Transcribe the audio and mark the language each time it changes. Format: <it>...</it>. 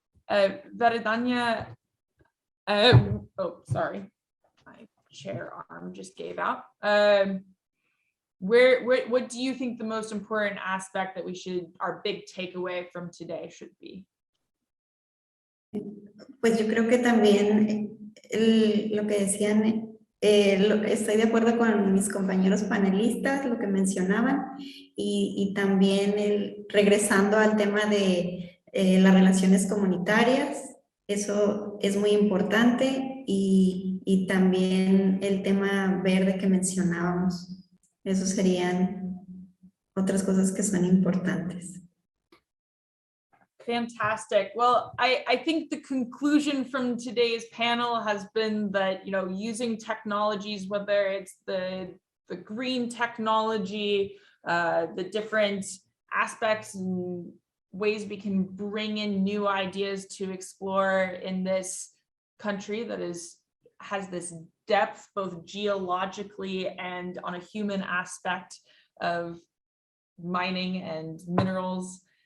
<en>Veridania, oh, sorry, my chair arm just gave out. What do you think the most important aspect that our big takeaway from today should be?</en> <es>Pues yo creo que también lo que decían, estoy de acuerdo con mis compañeros panelistas, lo que mencionaban, y también regresando al tema de las relaciones comunitarias, eso es muy importante, y también el tema verde que mencionábamos. Esos serían otras cosas que son importantes.</es> <en>Fantastic. Well, I think the conclusion from today's panel has been that, using technologies, whether it's the green technology, the different aspects and ways we can bring in new ideas to explore in this country that has this depth, both geologically and on a human aspect of mining and minerals.</en>